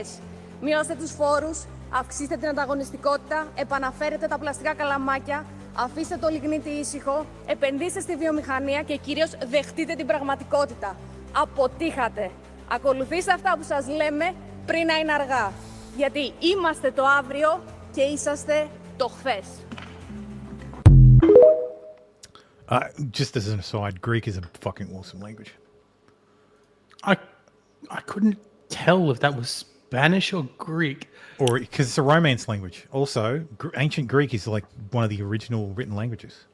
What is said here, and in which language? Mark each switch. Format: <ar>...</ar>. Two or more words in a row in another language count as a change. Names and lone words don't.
<el>Μειώστε τους φόρους, αυξήστε την ανταγωνιστικότητα, επαναφέρετε τα πλαστικά καλαμάκια, αφήστε το λιγνίτη ήσυχο, επενδύστε στη βιομηχανία και κυρίως δεχτείτε την πραγματικότητα. Αποτύχατε. Ακολουθήστε αυτά που σας λέμε πριν να είναι αργά. Γιατί είμαστε το αύριο και είσαστε το χθες.</el> <en>Just as an aside, Greek is a fucking awesome language. I couldn't tell if that was Spanish or Greek. Or because it's a Romance language. Also, ancient Greek is like one of the original written languages.</en>